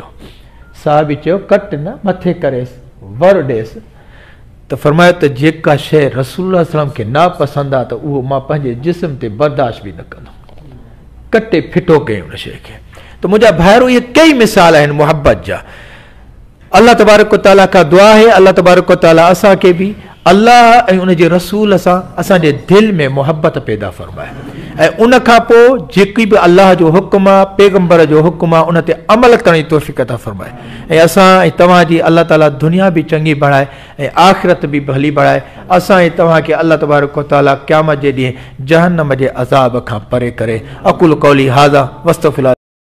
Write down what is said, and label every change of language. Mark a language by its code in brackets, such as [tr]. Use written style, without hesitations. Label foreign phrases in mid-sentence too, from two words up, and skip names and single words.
[sd] साहबी चयो कट न, मथे करेसि, वर ॾेसि। त फरमायो त जेका शइ [ar] رسول الله صلى الله [sd] खे नापसंदि आहे त उहो मां पंहिंजे जिस्म ते बर्दाश्त बि न कंदुमि। कटे फिटो कयईं उन शइ खे। त मुंहिंजा भाइरो इहे कई मिसाल आहिनि मुहबत जा। [ar] الله تبارك و تعالى [sd] खां दुआ आहे, [ar] الله تبارك و تعالى [sd] असांखे बि अल्लाह ऐं उनजे रसूल सां असांजे दिलि में मुहबत पैदा फरमाए ऐं उन खां पोइ जेकी बि अल्लाह जो हुकुम आहे, पैगंबर जो हुकुम आहे, उन ते अमल करण जी तौफ़ीक़ अता फरमाए ऐं असां ऐं तव्हांजी अल्लाह ताला दुनिया बि चङी बणाए ऐं आख़िरत बि भली बणाए। असां ऐं तव्हांखे [ar] الله تبارك و تعالى [sd] क़यामत जे ॾींहुं जहन्नम जे अज़ाब खां परे करे। [ar] أقول قولي هذا وأستغفر الله.